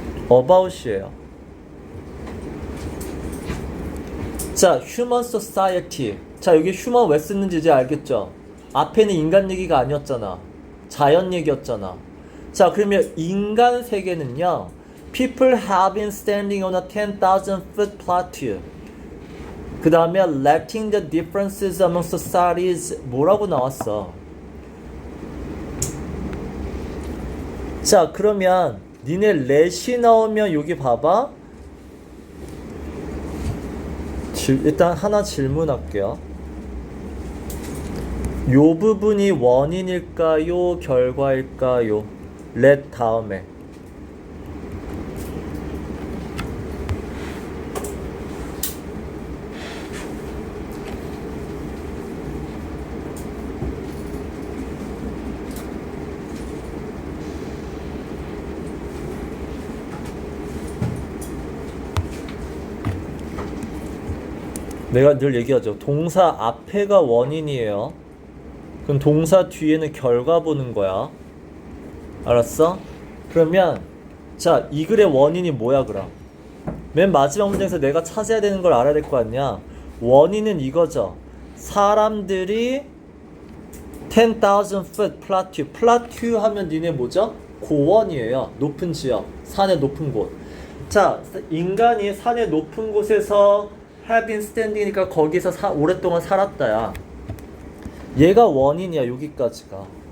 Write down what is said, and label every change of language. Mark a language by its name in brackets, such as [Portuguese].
[English] about이에요. [Korean] 자, [English] human society. [Korean] 자, 여기 human 왜 쓰는지 이제 알겠죠? 앞에는 인간 얘기가 아니었잖아. 자연 얘기였잖아. 자, 그러면 인간 세계는요, [English] People have been standing on a 10,000 foot plateau. [Korean] 그 다음에 [English] letting the differences among societies [Korean] 뭐라고 나왔어? 자, 그러면 니네 let이 나오면 여기 봐봐. 일단 하나 질문할게요. 요 부분이 원인일까요? 결과일까요? let 다음에. 내가 늘 얘기하죠. 동사 앞에가 원인이에요. 그럼 동사 뒤에는 결과 보는 거야. 알았어? 그러면 자, 이 글의 원인이 뭐야 그럼? 맨 마지막 문장에서 내가 찾아야 되는 걸 알아야 될 거 아니야. 원인은 이거죠. 사람들이 [English] 10,000 foot plateau. [Korean] plateau 하면 니네 뭐죠? 고원이에요. 높은 지역. 산의 높은 곳. 자, 인간이 산의 높은 곳에서 [English] have been standing [Korean] 이니까 거기서 오랫동안 살았다야. 얘가 원인이야. 여기까지가.